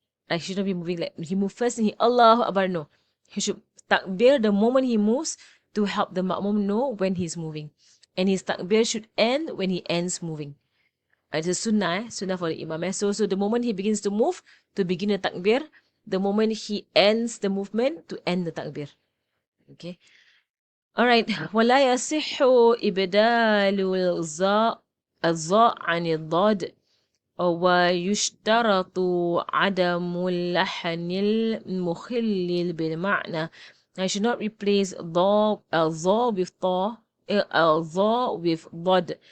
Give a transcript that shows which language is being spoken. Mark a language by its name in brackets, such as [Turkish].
[English] He shouldn't be moving like he move first and he Allahu Akbar. No, he should takbir the moment he moves to help the makmum know when he's moving, and his takbir should end when he ends moving. It's a sunnah, sunnah for the imam. So the moment he begins to move, to begin the takbir, the moment he ends the movement, to end the takbir. Okay. All right. [Arabic] ولا يصح إبدال الظاء عن الضاد ويشترط عدم اللحن المخل بالمعنى. [English] I should not replace الظا with ضا, الظا with ضاد.